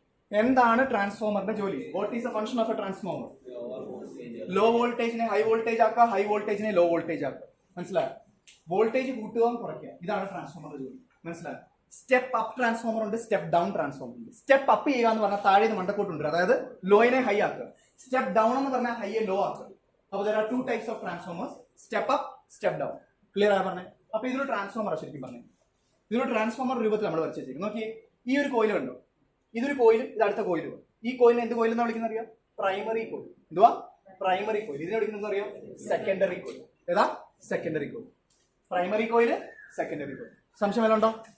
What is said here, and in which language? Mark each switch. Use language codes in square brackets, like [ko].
[ml] എന്താണ് ട്രാൻസ്ഫോമറിന്റെ ജോലി? [en] What is the function of a transformer? [ml] Law വോൾട്ടേജിനെ ഹൈ വോൾട്ടേജ് ആക്കുക, ഹൈ വോൾട്ടേജിനെ ലോ വോൾട്ടേജ് ആക്കുക. മനസ്സിലായോ? വോൾട്ടേജ് കൂട്ടുക, കുറയ്ക്കുക. ഇതാണ് ട്രാൻസ്ഫോമറിന്റെ ജോലി. മനസ്സിലായോ? സ്റ്റെപ്പ് അപ്പ് ട്രാൻസ്ഫോമർ ഉണ്ട്, സ്റ്റെപ്പ് ഡൗൺ ട്രാൻസ്ഫോമർ ഉണ്ട്. സ്റ്റെപ്പ് അപ്പ് ചെയ്യുക എന്ന് പറഞ്ഞാൽ താഴെ മണ്ടക്കോട്ടുണ്ട്, അതായത് ലോയിനെ ഹൈ ആക്കുക. സ്റ്റെപ്പ് ഡൗൺ എന്ന് പറഞ്ഞാൽ ഹൈയെ ലോ ആക്കുക. [en] അപ്പോൾ there are 2 types of transformers, step up, step down. [ml] Clear ആയി പറഞ്ഞേ? അപ്പൊ ഇതൊരു ട്രാൻസ്ഫോമർ ശരിക്കും പറഞ്ഞു. ഇതൊരു ട്രാൻസ്ഫോമർ രൂപത്തിൽ നമ്മൾ വരച്ചിരിക്കും. നോക്കിയേ, ഈ ഒരു കോയിൽ കണ്ടോ? ഇതൊരു കോയിലും ഇത് അടുത്ത കോയിലും. ഈ കോയിലിനെ എന്ത് കോയിൽ എന്നാ വിളിക്കുന്നത് അറിയാം? Primary coil. എന്തുവാ? Primary coil. ഇതിനെ വിളിക്കുന്നത് അറിയാം? Secondary coil. ഏതാ? Secondary coil. Primary coil, secondary coil. സംശയം വല്ലതും ഉണ്ടോ?